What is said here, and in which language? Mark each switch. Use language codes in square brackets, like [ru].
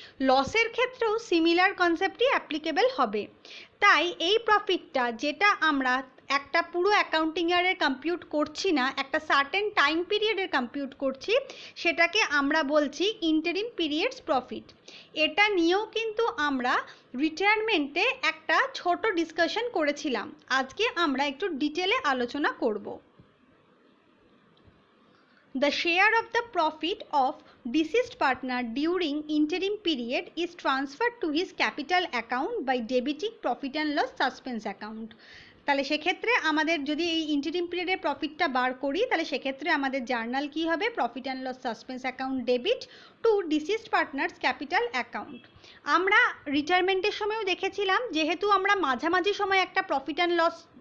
[bn] লসের ক্ষেত্রেও similar কনসেপ্টই applicable হবে। তাই এই প্রফিটটা যেটা আমরা একটা পুরো অ্যাকাউন্টিং ইয়ারের কম্পিউট করছি না, একটা সার্টেন টাইম পিরিয়ডের কম্পিউট করছি, সেটাকে আমরা বলছি ইন্টারিম পিরিয়ডস প্রফিট। এটা নিয়েও কিন্তু আমরা রিটায়ারমেন্টে একটা ছোট ডিসকাশন করেছিলাম। আজকে আমরা একটু ডিটেলে আলোচনা করব। [en] The share of the profit of deceased partner during interim period is transferred to his capital account by debiting profit and loss suspense account. [bn] তাহলে সেক্ষেত্রে আমাদের যদি এই ইন্টারিম পিরিয়ডের প্রফিটটা বার করি তাহলে সেক্ষেত্রে আমাদের জার্নাল কি হবে? Profit and loss suspense account debit two deceased partners capital account. আমরা রিটায়ারমেন্টের সময়ও দেখেছিলাম, যেহেতু আমরা মাঝামাঝি সময় একটা প্রফিট অ্যান্ড লস